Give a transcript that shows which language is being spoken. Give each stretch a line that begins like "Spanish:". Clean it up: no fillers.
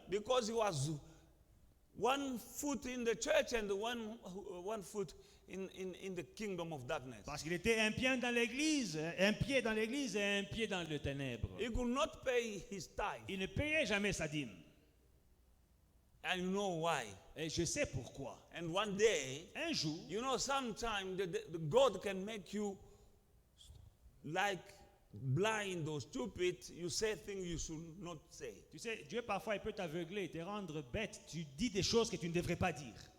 English: because he was one foot in the church and one foot in the kingdom of darkness.
French: Parce qu'il était un pied dans l'église, un pied dans l'église et un pied dans le ténèbre.
English: He could not pay his tithe.
French: Il ne payait jamais sa dîme.
English: And you know why?
French: Et je sais pourquoi.
English: And one day,
French: Un jour,
English: you know, sometimes the God can make you like blind or stupid. You say things you should not say.
French: tu sais, Dieu parfois il peut t'aveugler, te rendre bête. Tu dis des choses que tu ne devrais pas dire.